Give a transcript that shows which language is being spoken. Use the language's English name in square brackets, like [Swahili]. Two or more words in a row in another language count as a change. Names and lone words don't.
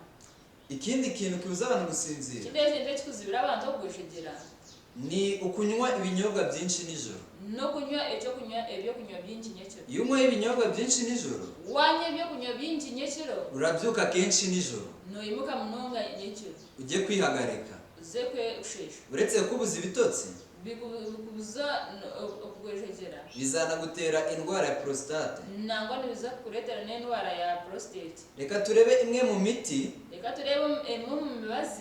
[Kinyarwanda] ikindi kintu kibuza abantu gusinzira [Chiga] kideze kuzibira abantu gushegera [Kinyarwanda] ni ukunywa ibinyobwa byinshi nijoro [Chiga] no kunywa ibyo kunywa byinshi nyekiro [Kinyarwanda] iyo unywa ibinyobwa byinshi nijoro [Chiga] wanye ibyo kunywa byinshi nyekiro [Kinyarwanda] urabyuka kenshi nijoro [Chiga] no imuka munonga nyekiro [Kinyarwanda] ujye kwihagarika [Chiga] uzekwe usheshe [Kinyarwanda] uretse kubuza ibitotsi [Chiga] bikubuza okugwejegera [Kinyarwanda] bizanagutera indwara ya prostate [Chiga] nangwa nibiza kuretera n'indwara ya prostate [Kinyarwanda] reka turebe imwe mu miti [Chiga] reka turebe imwe mu mibazi